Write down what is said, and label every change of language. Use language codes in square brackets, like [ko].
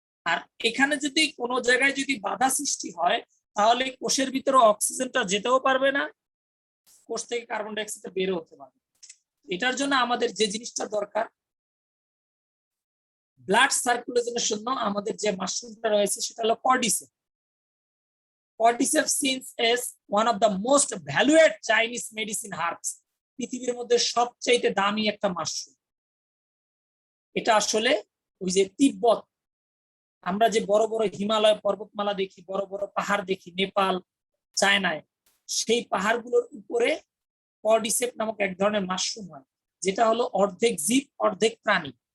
[bn] আর এখানে যদি কোনো জায়গায় যদি বাধা সৃষ্টি হয়, তাহলে কোষের ভিতরে অক্সিজেনটা যেতেও পারবে না, কোষ থেকে কার্বন ডাই অক্সাইডটা বের হতে পারবে। এটার জন্য আমাদের যে জিনিসটা দরকার, ব্লাড সার্কুলেশনের জন্য আমাদের যে মাশরুমটা রয়েছে সেটা হলো কর্ডিসেপ। [en] Cordyceps seen as one of the most valued Chinese medicine herbs. [bn] পৃথিবীর মধ্যে সবচেয়ে দামি একটা মাশরুম। এটা আসলে ওই যে তিব্বত, আমরা যে বড় বড় হিমালয় পর্বতমালা দেখি, বড় বড় পাহাড় দেখি নেপাল, চায়নায়, সেই পাহাড়গুলোর উপরে কর্ডিসেপ নামক এক ধরনের মাশরুম হয়, যেটা হলো অর্ধেক জীব অর্ধেক প্রাণী।